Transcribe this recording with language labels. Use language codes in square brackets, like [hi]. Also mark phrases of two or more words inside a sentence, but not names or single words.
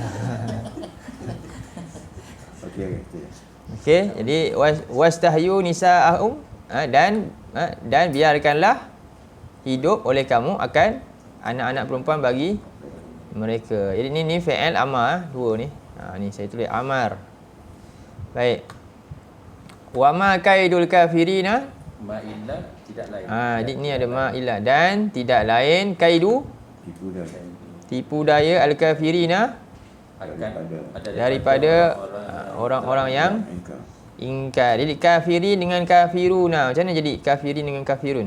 [ms] Okey. Jadi [ar] واستحيوا نساءهم [ms] dan biarkanlah hidup oleh kamu akan anak-anak perempuan bagi mereka. Jadi ni fi'il amar dua ni. Ni saya tulis amar. Baik. [ar] وما كيد الكافرين [ms] Ma'illah tidak lain. Jadi ni ada ma'illah dan tidak lain kaidu tipu daya al-kafirina daripada orang-orang yang ingkar. Jadi kafirin dengan kafiruna. Macam mana jadi kafirin dengan kafirun?